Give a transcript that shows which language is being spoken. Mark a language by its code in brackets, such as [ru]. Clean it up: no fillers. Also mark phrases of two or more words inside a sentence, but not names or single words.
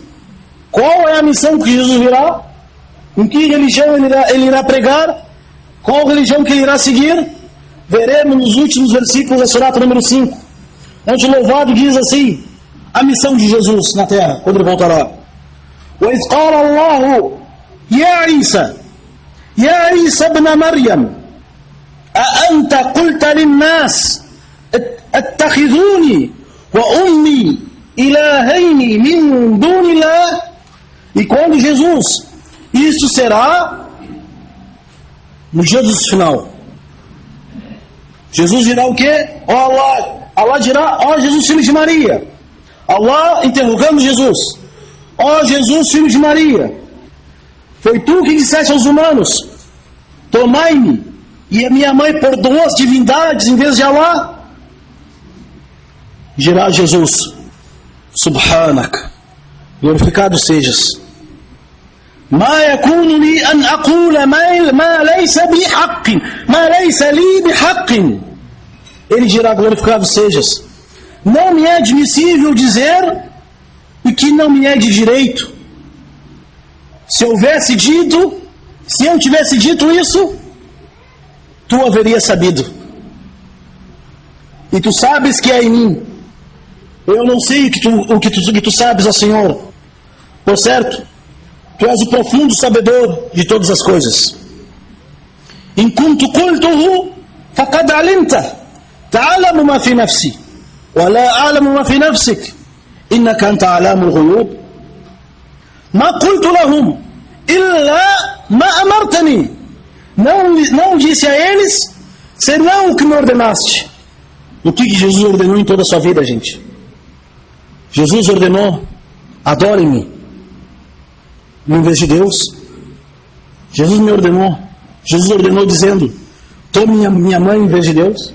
[pt] Qual é a missão que Jesus virá? Em que religião ele irá pregar? Qual religião que ele irá seguir? Veremos nos últimos versículos da surata número 5, onde o louvado diz assim, a missão de Jesus na terra, quando ele voltará. [ar] وَإِذْ قَالَ اللَّهُ يَا عِيسَى يَا عِيسَى ابْنَ مَرْيَمَ أَأَنْتَ قُلْتَ لِلنَّاسِ اتَّخِذُونِي وَأُمِّي إِلَهَيْنِ مِنْ دُونِ اللَّهِ. [pt] E quando Jesus, isso será no dia do final. Jesus dirá o quê? Allah dirá, ó Jesus, filho de Maria. Allah interrogando Jesus, ó Jesus, filho de Maria, foi tu que disseste aos humanos, tomai-me e a minha mãe por duas divindades em vez de Allah? Dirá Jesus, Subhanak, glorificado sejas, [ar] ما يكون لي أن أقول ما ليس بحق ما ليس لي بحق. [pt] Ele dirá, glorificado sejas, não me é admissível dizer o que não me é de direito. Se eu tivesse dito isso, tu haveria sabido. E tu sabes que é em mim. Eu não sei o que tu sabes, ó Senhor. Por certo, tu és o profundo sabedor de todas as coisas. [ar] إن كنت قلته فقد علمت تعلم ما في نفسي ولا أعلم ما في نفسك إنك أنت علام الغيوب. ما قلت لهم إلا ما أمرتني. [pt] Não disse a eles senão o que me ordenaste. O que Jesus ordenou em toda a sua vida, gente? Jesus ordenou, adorem-me em vez de Deus. Jesus ordenou dizendo, tome minha mãe em vez de Deus.